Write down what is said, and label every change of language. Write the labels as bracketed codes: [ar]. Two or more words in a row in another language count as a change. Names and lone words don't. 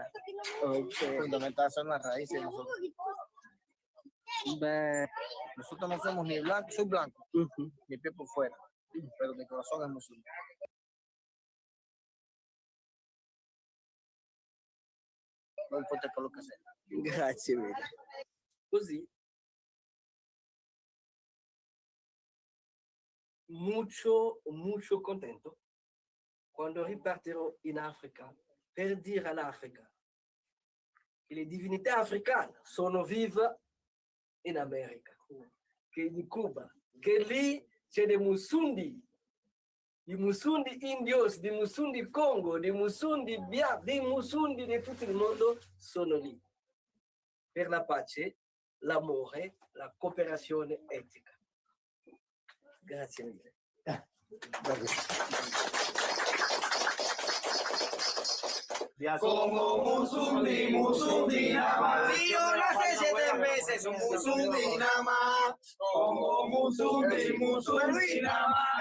[es] Fundamental son las raíces de nosotros. Nosotros no somos ni blancos, soy blanco, mi piel por fuera, pero mi corazón es musundi. No importa el color que sea. [it] Grazie mille. Così. [es] Mucho contento [it] quando ripartirò in Africa per dire all'Africa che le divinità africane sono vive in America, che in Cuba, che lì c'è dei Musundi indios, dei Musundi Congo, dei Musundi Bia, dei Musundi di tutto il mondo sono lì per la pace, l'amore, la cooperazione etica. Grazie mille. [es] Como Musundi, Musundi nada más. Si yo nací 7 veces, son Musundi nada más. Como Musundi, Musundi nada más.